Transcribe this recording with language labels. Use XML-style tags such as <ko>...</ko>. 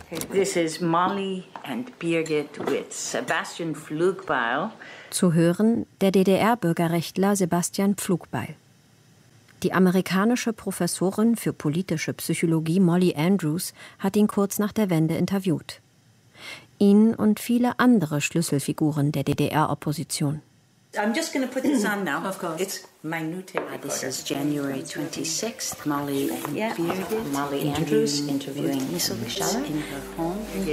<en>This is Molly and Birgit with Sebastian Flugbeil.</en> <de>Zu hören der DDR-Bürgerrechtler Sebastian Flugbeil. Die amerikanische Professorin für politische Psychologie Molly Andrews hat ihn kurz nach der Wende interviewt. Ihn und viele andere Schlüsselfiguren der DDR-Opposition.</de> <en>I'm just going to put this on now. Of course. It's minute. This is January 26th. Molly and Molly Andrews interviewing Michelle in her home.</en>